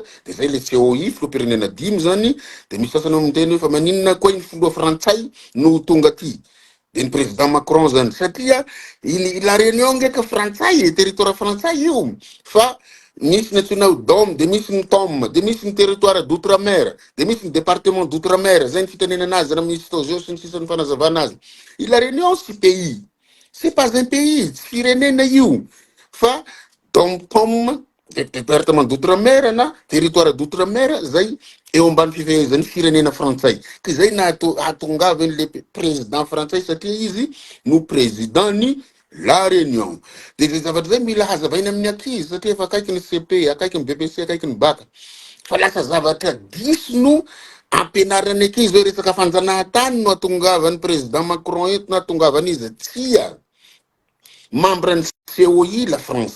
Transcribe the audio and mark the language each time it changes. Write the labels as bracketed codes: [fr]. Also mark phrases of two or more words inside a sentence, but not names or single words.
[mg] De zay le COI filoha-pirenena dimy zany. De misy sasany miteny hoe fa maninona koa iny filoha frantsay no tonga aty de ny président Macron zany satria la réunion ndraiky frantsay territoire frantsay io fa misy ny antsoina DOM de misy ny TOM de misy ny [fr] territoire d'outre-mer [mg] de misy ny [fr] département d'outre-mer [mg] zay ny fitenenana azy raha misy tao zao sy ny sisa ny fanazavana azy. [fr] La réunion c'est pays, c'est pas un pays, [mg] tsy firenena io fa DOM TOM [fr] département d'outre-mer [mg] na [fr] territoire d'outre-mer [mg] zay eo ambany fifehezan'ny firenena frantsay. Ka zay na hatongavany le président frantsay satria izy no président ny la réunion. De zay zavatra zay mila hazavaina amin'ny ankizy satria efa akaiky ny CP, akaiky ny BBC, akaiky ny BAC. Fa lasa zavatra diso no ampianarana ankizy hoe resaka fanjanahantany no hatongavany président Macron eto no hatongavany izy tsia membre ny COI la France.